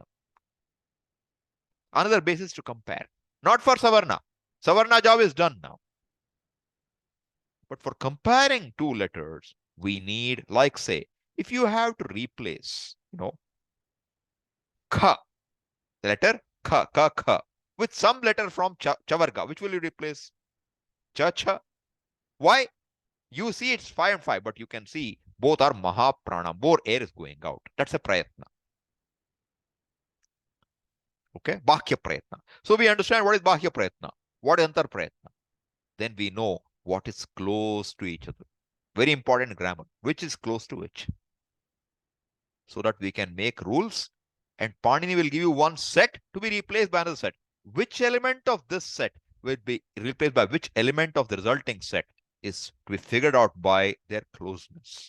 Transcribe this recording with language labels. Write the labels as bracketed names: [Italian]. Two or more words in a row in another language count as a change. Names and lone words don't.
[English] Another basis to compare. Not for savarna. Savarna job is done now. But for comparing two letters, we need, like say, if you have to replace, kha, the letter kha, ka, kha, with some letter from chavarga, which will you replace? Cha, cha. Why? You see it's 5 and 5, but you can see both are mahaprana. More air is going out. That's a prayatna. Okay, [Sanskrit] bahya prayatna. [English] So we understand what is [Sanskrit] bahya prayatna, [English] what is [Sanskrit] antar prayatna. [English] Then we know what is close to each other. Very important grammar. Which is close to which? So that we can make rules, and Panini will give you one set to be replaced by another set. Which element of this set will be replaced by which element of the resulting set is to be figured out by their closeness.